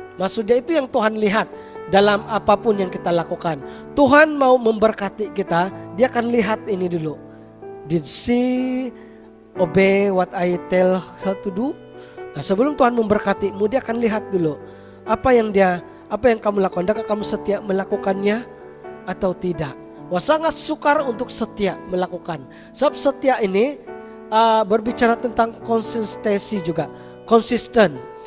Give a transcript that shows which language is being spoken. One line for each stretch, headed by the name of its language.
Malay: Maksudnya itu yang Tuhan lihat dalam apapun yang kita lakukan. Tuhan mau memberkati kita, dia akan lihat ini dulu.
English: Did she obey what I tell her to do?
Malay: Nah, sebelum Tuhan memberkatimu, dia akan lihat dulu apa yang kamu lakukan. Adakah kamu setia melakukannya atau tidak? Wah, sangat sukar untuk setia melakukan. Sebab setia ini berbicara tentang konsistensi juga, konsisten.